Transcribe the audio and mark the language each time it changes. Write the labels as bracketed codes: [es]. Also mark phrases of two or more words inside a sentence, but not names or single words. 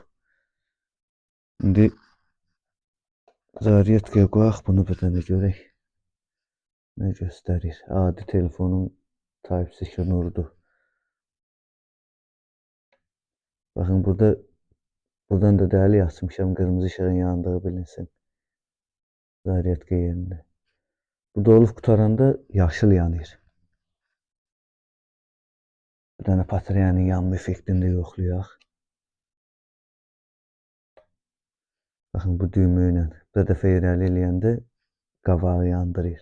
[az] Şimdi zaryatkaya koyaq, bunu bir dənə görək. [tr] Ne gösterir? [az] Adi telefonun Type-C şnurudur. Bakın buradan da dəlik açmışam, qırmızı ışığın yandığı bilinsin. Zaryatka yerində. Bu dolub qutaranda yaşıl yanır. Bir dənə batareyanın yanma effektini də yoxlayaq. Bakın bu düymə ilə bir dəfə irəli eləyəndə qavağı yandırır.